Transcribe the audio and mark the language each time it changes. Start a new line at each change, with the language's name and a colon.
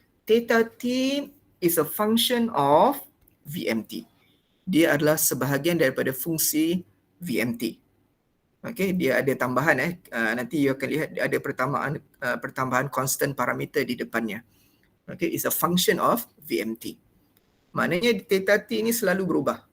English: Theta t is a function of VMT.
Malay: Dia adalah sebahagian daripada fungsi VMT. Okay, dia ada tambahan nanti you akan lihat ada pertambahan constant parameter di depannya.
English: Okay, it's a function of VMT.
Malay: Maknanya theta t ini selalu berubah.